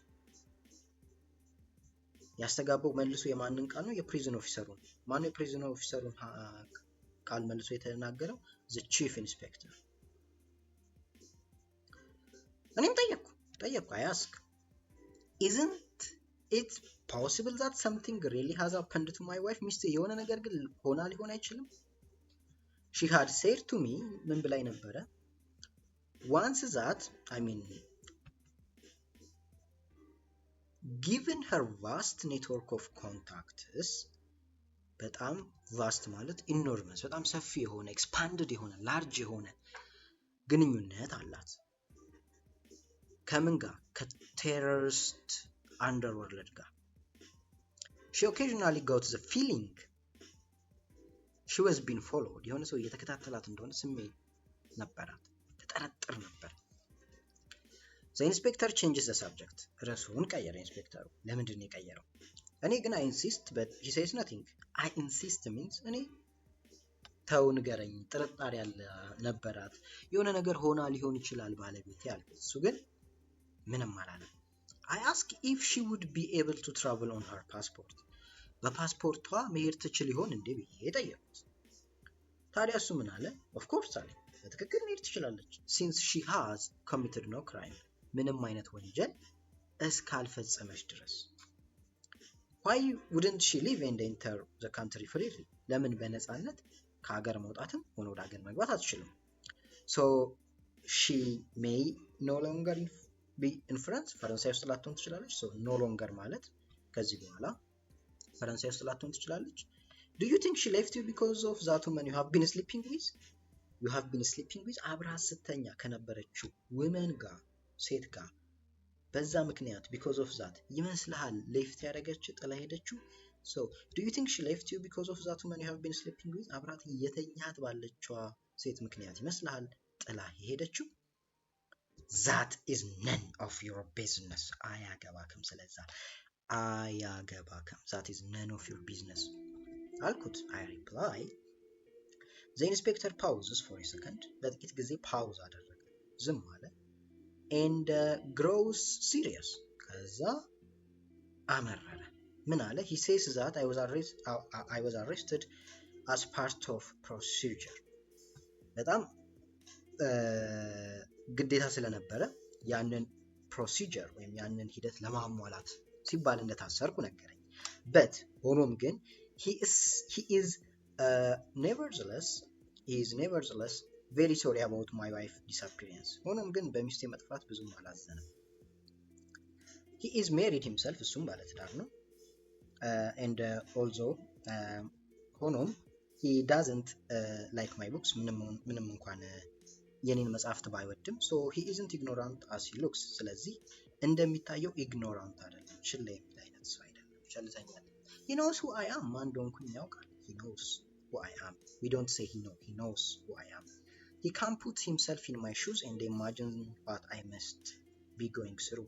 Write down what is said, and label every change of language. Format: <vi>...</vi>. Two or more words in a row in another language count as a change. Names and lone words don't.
<am>ያስተጋባው መልሶ የማንን ቃል ነው የፕሪዝን ኦፊሰሩን ማን የፕሪዝን ኦፊሰሩን ቃል መልሶ የተናገረው</am> <en>the chief inspector</en> <am>እኔም ጠየቅኩ</am> <en>I ask isn't it possible that something really has happened to my wife</en> <am>ሚስቴ የሆነ ነገር ግን ሊሆን አይችልም</am> <en>she had said to me</en> <am>ምን ብላኝ ነበረ</am> <en>once that I mean given her vast network of contacts</en> <am>በጣም vast ማለት enormous በጣም ሰፊ የሆነ expanded የሆነ large የሆነ ግንኙነት አላት ከምን ጋር ከቴሮሪስት underworld ጋር</am> <en>she occasionally got the feeling she was being followed</en> <am>የሆነ ሰው እየተከታተላት እንደሆነ ስሜት ነበራት ተጠረጥር ነበር</am> <en>the inspector changes the subject</en> <am>ርዕሱን ቀየረ ኢንስፔክተሩ ለምንድን ነው የቀየረው እኔ ግን</am> <en>I insist but he says nothing I insist means</en> <am>እኔ ተው ንገረኝ ጥርጣሬ ያለ ነበራት የሆነ ነገር ሆና ሊሆን ይችላል ባለቤቴ ያልኩት እሱ ግን ምንም አላለም</am> <en>I asked if she would be able to travel on her passport</en> <am>በፓስፖርቷ መሄድ ትችል ይሆን እንዴ ብዬ ጠየቅኩት ታዲያ እሱ ምን</am> <en>አለ of course</en> <am>አለ በትክክል መሄድ ትችላለች</am> <en>since she has committed no crime</en> <am>ምንም አይነት ወንጀል እስካልፈጸመች ድረስ</am> <en>why wouldn't she leave and enter the country freely</en> <am>ለምን በነፃነት ከሀገር መውጣትም ሆነ ወደ ሀገር መግባት አትችልም</am> <en>so she may no longer be in France</en> <am>ፈረንሳይ ውስጥ ላትሆን ትችላለች</am> <en>so no longer</en> <am>ማለት ከዚህ በኋላ ፈረንሳይ ውስጥ ላትሆን ትችላለች</am> <en>do you think she left you because of that woman you have been sleeping with</en> <am>አብረሃት ስተኛ ከነበረችው women ጋር ሴት ጋር በዛ ምክንያት</am> <en>because of that</en> <am>ይመስልሃል left ያደረገችው ጥላ ሄደችው</am> <en>so do you think she left you because of that woman you have been sleeping with</en> <am>አብረሃት እየተኛት ባለችው ሴት ምክንያት ይመስልሃል ጥላ ሄደችው</am> <en>that is none of your business</en> <am>አያገባክም ስለዛ አያገባክም</am> <en>that is none of your business አልኩት I reply the inspector pauses for a second</en> <am>በጥቂት ጊዜ ፓውዝ አደረገ ዝም አለ</am> <en>and grows serious</en> <am>ከዛ አመረረ ምን አለ</am> <en>he says that I was arrested as part of procedure በጣም</en> <am>ግዴታ ስለነበረ ያንን ፕሮሲጀር ወይም ያንን ሂደት ለማሟላት ሲባል እንደታሰርኩ ነገረኝ but ሆኖም ግን</am> <en>he is nevertheless very sorry about my wife disappearance</en> <am>ሆኖም ግን በሚስቴ መጥፋት ብዙም አላዘነም</am> <en>he is married himself</en> <am>እሱም ባለትዳር ነው</am> <en>and also ሆኖም he doesn't like my books</en> <am>ምንም እንኳን የኔን መጽሐፍት ባይወድም</am> <en>so he isn't ignorant as he looks</en> <am>ስለዚህ እንደሚታየው</am> <en>ignorant</en> <am>አይደለም ችላ የሚል አይነት ሰው አይደለም ቸልተኛ ነኝ።</am> <en>he knows who I am</en> <am>ማን እንደሆንኩኝ ያውቃል።</am> <en>he knows who I am. we don't say he knows who I am. he can put himself in my shoes and imagine what I must be going through.</en>